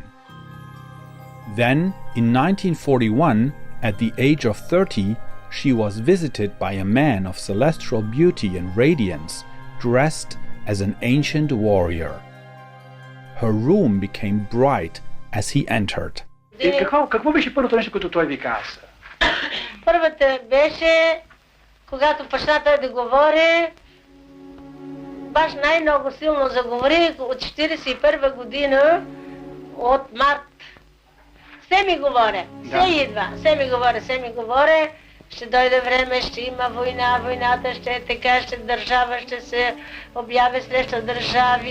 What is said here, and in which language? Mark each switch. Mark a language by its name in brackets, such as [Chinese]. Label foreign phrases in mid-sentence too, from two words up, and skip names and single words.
[English] Then, in 1941, at the age of 30, she was visited by a man of celestial beauty and radiance, dressed as an ancient warrior. Her room became bright as he entered. [Bulgarian] Какво беше първото нещо, което той ви каза? Първата беше, когато почна той да говори, баш най-много силно заговори от 41 година, от март. Все ми говоря, все идва, все ми говоря, ще дойде време, ще има война, войната ще е така, ще държава, ще се обяви срещу държави.